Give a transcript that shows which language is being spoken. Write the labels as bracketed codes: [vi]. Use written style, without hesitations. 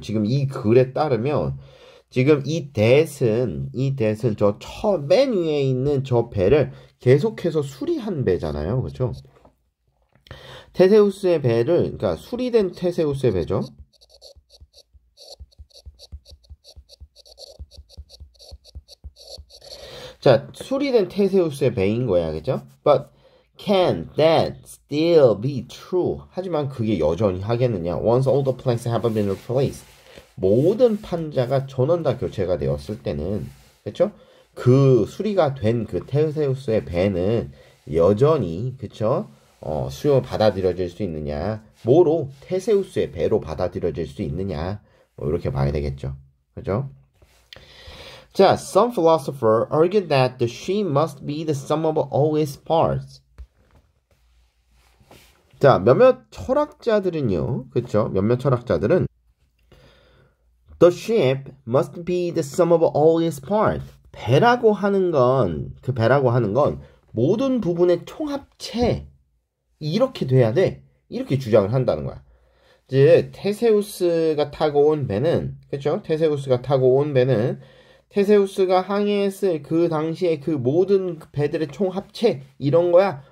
[ko] 지금 이 글에 따르면 지금 이 that은 저 맨 위에 있는 저 배를 계속해서 수리한 배잖아요. 그렇죠? 테세우스의 배를, 그러니까 수리된 테세우스의 배죠. 자, 수리된 테세우스의 배인 거야, 그죠? [en] But can that still be true? [ko] 하지만 그게 여전히 하겠느냐? [en] Once all the planks have been replaced. [ko] 모든 판자가 전원 다 교체가 되었을 때는, 그쵸? 그 수리가 된 그 테세우스의 배는 여전히, 그쵸? 수요 받아들여질 수 있느냐? 뭐로? 테세우스의 배로 받아들여질 수 있느냐? 뭐 이렇게 봐야 되겠죠. 그죠? [en] 자, some philosopher argued that the ship must be the sum of all its parts. [ko] 자, 몇몇 철학자들은요, 그쵸? 몇몇 철학자들은 [en] the ship must be the sum of all its parts. [ko] 배라고 하는 건 모든 부분의 총합체, 이렇게 돼야 돼. 이렇게 주장을 한다는 거야. 즉, 테세우스가 타고 온 배는, 그쵸? 테세우스가 타고 온 배는 테세우스가 항해했을 그 당시에 그 모든 배들의 총합체, 이런 거야.